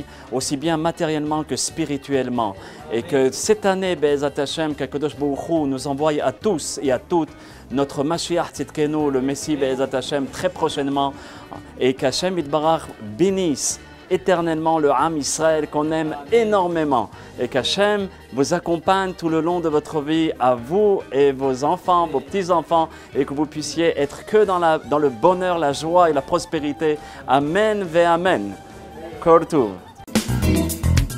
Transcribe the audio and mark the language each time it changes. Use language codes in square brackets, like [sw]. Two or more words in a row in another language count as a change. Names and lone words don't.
[fr] aussi bien matériellement que spirituellement, et que cette année, [he] בעזרת השם, [fr] qu' [he] הקדוש ברוך הוא [fr] nous envoie à tous et à toutes notre [he] משיח צדקנו, [fr] le Messie [he] בעזרת השם, [fr] très prochainement, et qu' [he] השם יתברך [fr] bénisse éternellement le [he] עם ישראל [fr] qu'on aime énormément, et qu'Hachem vous accompagne tout le long de votre vie, à vous et vos enfants, vos petits-enfants, et que vous puissiez être que dans le bonheur, la joie et la prospérité. [he] אמן ואמן. כל טוב.